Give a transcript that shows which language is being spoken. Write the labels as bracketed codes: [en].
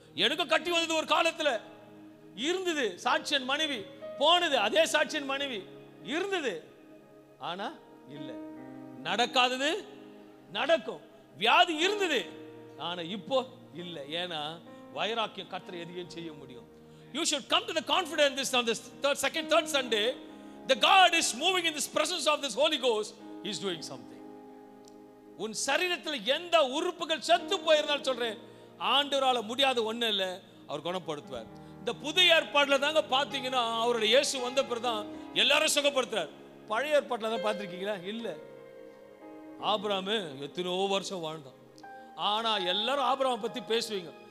[ta] எனக்கு கட்டி வந்தது ஒரு காலத்துல இருந்தது, சாட்சியன் மனைவி போனது, அதே சாட்சியன் மனைவி இருந்தது, ஆனா இல்ல, நடக்காதது நடக்கும். வியாதி இருந்தது, ஆனா இப்போ இல்ல. ஏன்னா வைராக்கியம் கர்த்தர் எதையும் செய்ய முடியும். [en] You should come to the confidence on this third Sunday. The God is moving in this presence of this Holy Ghost. He is doing something. [ta] உன் சரீரத்தில் எந்த உறுப்புகள் செத்து போயிருந்தாலும் சொல்றேன், ஆண்டவரால முடியாத ஒண்ணு இல்ல, அவர் குணப்படுத்துவார். இந்த புதிய ஏற்பாடுல தாங்க பாத்தீங்கன்னா அவருடைய இயேசு வந்த பிறகுதான் எல்லாரும் சுகப்படுத்துறார். பழைய ஏற்பாட்டில் தான் பார்த்துருக்கீங்களா? இல்லை. ஆபிரகாம் எத்தனையோ வருஷம் வாழ்ந்தான், ஆனா எல்லாரும் ஆபிரகாம் பத்தி பேசுவீங்க,